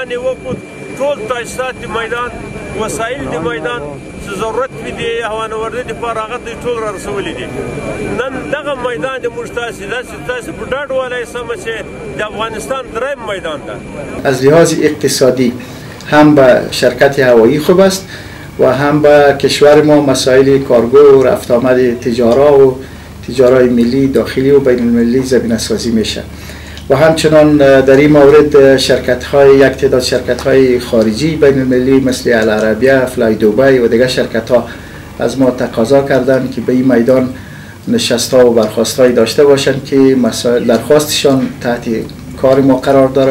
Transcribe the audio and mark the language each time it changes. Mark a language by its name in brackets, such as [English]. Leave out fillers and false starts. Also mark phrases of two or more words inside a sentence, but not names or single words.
[Pashto] وکړو ټول تاسیسات د میدان وسایل د میدان چې ضرورت وي د هوانوردۍ دپاره هغه دوی ټول را رسولي دي. نن دغه میدان د موږ تاسې داسې تاسې په ډاډ ووایئ سمه چې د افغانستان دریم میدان ده. [Persian] از لحاظ اقتصادی هم به شرکت هوایی خوب است و هم به کشور ما مسائل کارگو و رفت آمد تجارای ملی داخلی و بین المللی زمینه سازی میشه و همچنان در این مورد یک تعداد شرکت های خارجی بین المللی مثل العربیه، فلای دبی و دیگر شرکت ها از ما تقاضا کردند که به این میدان نشست ها و برخواست های داشته باشند که درخواستشان تحت کار ما قرار داره.